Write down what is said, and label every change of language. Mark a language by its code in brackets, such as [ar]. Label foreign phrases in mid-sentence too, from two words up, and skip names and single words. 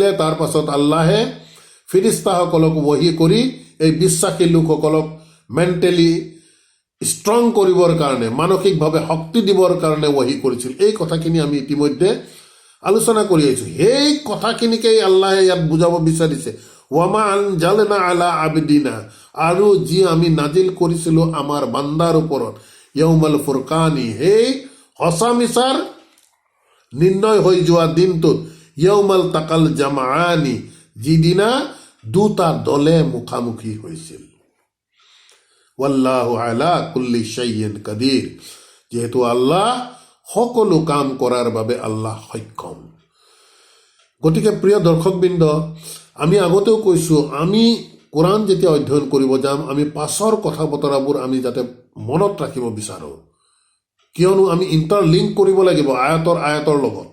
[as] তাৰ পাছত আল্লাহে ফিৰিস্তাসকলক ৱহী কৰি এই বিশ্বাসী লোকসকলক [en] mentally strong [as] কৰিবৰ কাৰণে, মানসিকভাৱে শক্তি দিবৰ কাৰণে ৱহী কৰিছিল। এই কথাখিনি আমি ইতিমধ্যে আলোচনা কৰি আহিছোঁ। সেই কথাখিনিকেই আল্লাহে ইয়াত বুজাব বিচাৰিছে, [ar] وَمَا أَنْزَلْنَا عَلَى عَبْدِنَا [as] আৰু যি আমি নাজিল কৰিছিলোঁ আমাৰ বান্দাৰ ওপৰত, [ar] يَوْمَ الْفُرْقَانِ [as] সেই সঁচা মিছাৰ নিৰ্ণয় হৈ যোৱা দিনটোত, [ar] يَوْمَ الْتَقَى الْجَمْعَانِ [as] যিদিনা দুটা দলে মুখামুখি হৈছিল, [ar] وَاللَّهُ عَلَى كُلِّ شَيْءٍ قَدِيرٌ [as] যিহেতু আল্লাহ সকলো কাম কৰাৰ বাবে আল্লাহ সক্ষম। গতিকে প্ৰিয় দৰ্শকবৃন্দ, আমি আগতেও কৈছোঁ, আমি কোৰাণ যেতিয়া অধ্যয়ন কৰিব যাম, আমি পাছৰ কথা বতৰাবোৰ আমি যাতে মনত ৰাখিব বিচাৰোঁ, কিয়নো আমি ইণ্টাৰলিংক কৰিব লাগিব আয়াতৰ লগত।